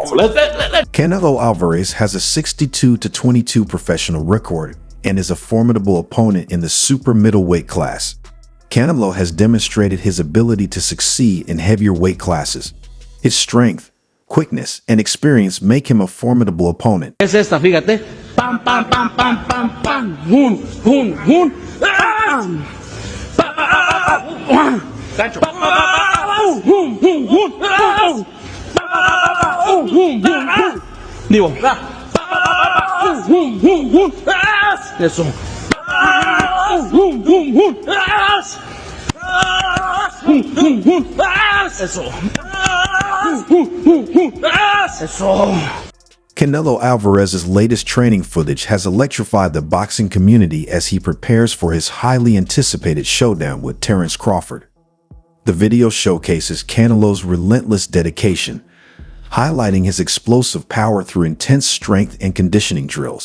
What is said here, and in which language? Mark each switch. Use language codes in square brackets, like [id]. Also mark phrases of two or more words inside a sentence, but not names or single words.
[en] Canelo Alvarez has a 62-22 professional record and is a formidable opponent in the super middleweight class. Canelo has demonstrated his ability to succeed in heavier weight classes. His strength, quickness, and experience make him a formidable opponent. [es] Es esta, fíjate. Pam, pam, pam, pam, pam, pam. Hun, hun, hun. Gancho. Hun, hun, hun. Digo. Eso. Eso. [en] Canelo Alvarez's latest training footage has electrified the boxing community as he prepares for his highly anticipated showdown with Terence Crawford. The video showcases Canelo's relentless dedication, highlighting his explosive power through intense strength and conditioning drills.